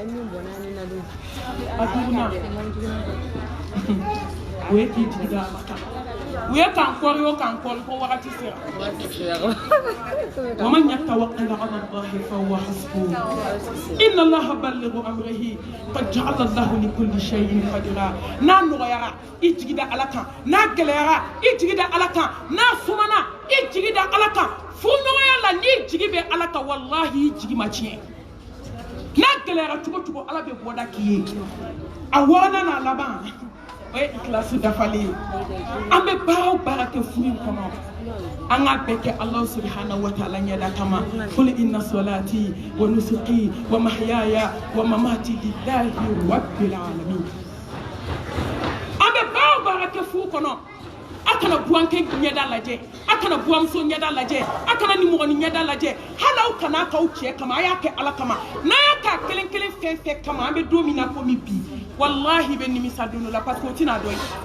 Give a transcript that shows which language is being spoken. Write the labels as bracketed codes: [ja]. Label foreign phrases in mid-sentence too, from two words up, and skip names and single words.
[bm] a 5nan o ye k'i jigi da ala kan u ye kan kɔri o kan kɔri ko wagati sera [ar] ومن يتوكل على الله فهو حسبه إن الله بالغ أمره قد جعل الله لكل شيء قدرا [bm] n'a nɔgɔyara i jigi da ala kan n'a gɛlɛyara i jigi da ala kan n'a sumana i jigi da ala kan furuɲɔgɔnya la n'i jigi bɛ ala kan wallahi i jigi ma tiɲɛ n'a gɛlɛyara cogo cogo ala bɛ bɔda k'i ye a 6nan n'a laban o ye ikilasi dafalen ye an bɛ baara o baara kɛ furu in kɔnɔ an k'a bɛɛ kɛ ala subhanahu [ar] وتعالى [bm] ɲɛda kama [ar] قل إن صلاتي ونسكي ومحياي ومماتي لله رب العالمين [bm] an bɛ baara o baara kɛ furu kɔnɔ a kana buwankɛ ɲɛda lajɛ a kana buwamuso ɲɛda lajɛ a kana nimɔgɔni ɲɛda lajɛ hali aw kana k'aw cɛ kama a y'a kɛ ala kama n'a y'a k'a kelen kelen fɛn fɛn kama an bɛ don min na komi bi wallahi bɛ nimisa don dɔ la [fr] parce que [bm] o tɛna dɔn ye